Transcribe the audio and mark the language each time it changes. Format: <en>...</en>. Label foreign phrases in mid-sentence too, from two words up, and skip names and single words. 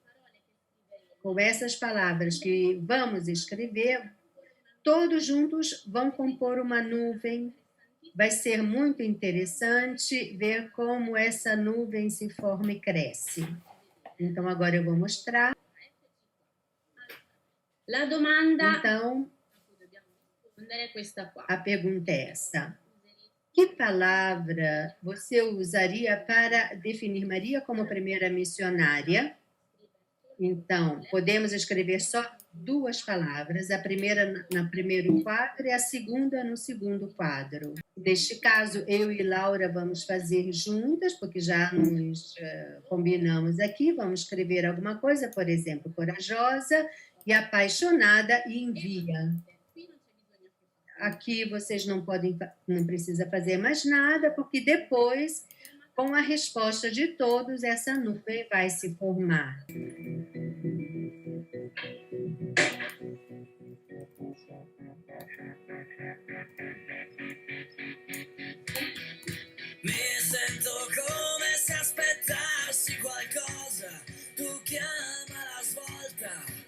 <pt>Com essas palavras que vamos escrever, todos juntos vão compor uma nuvem. Vai ser muito interessante ver como essa nuvem se forma e cresce. Então, agora eu vou mostrar.</pt> <it>La domanda</it> <pt>Então,</pt> <it>è questa qua.</it> <pt>a pergunta é essa. Que palavra você usaria para definir Maria como primeira missionária? Então, podemos escrever só duas palavras, a primeira no primeiro quadro e a segunda no segundo quadro. Neste caso, eu e Laura vamos fazer juntas, porque já nos combinamos aqui, vamos escrever alguma coisa, por exemplo, corajosa e apaixonada e envia. Aqui vocês não precisa fazer mais nada, porque depois, com a resposta de todos, essa nuvem vai se formar.</pt> <it>Mi sento come se aspettassi qualcosa, tu chiama la svolta.</it>